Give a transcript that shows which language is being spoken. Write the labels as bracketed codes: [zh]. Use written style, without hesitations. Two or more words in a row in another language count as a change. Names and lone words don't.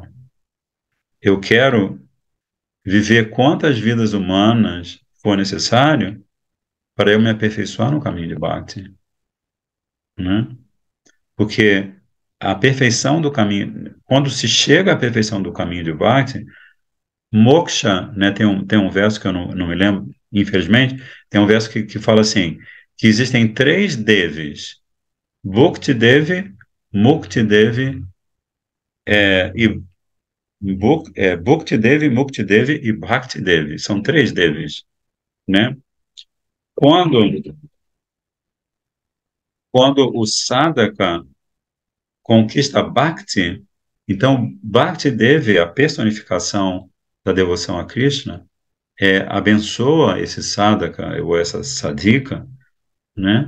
[pt] Eu quero viver quantas vidas humanas for necessário para eu me aperfeiçoar no caminho de Bhakti, né? Porque a perfeição do caminho, quando se chega à perfeição do caminho de Bhakti, moksha, né, tem um verso que eu não me lembro, infelizmente, tem um verso que fala assim, que existem três devis, Bhukti Devi, Mukti Devi, e Bhukti Devi, Mukti Devi e Bhakti Devi, são três devis, né? Quando, quando o sadhaka conquista Bhakti, então Bhakti Devi, a personificação da devoção a Krishna, abençoa esse sadhaka ou essa sadhika, né?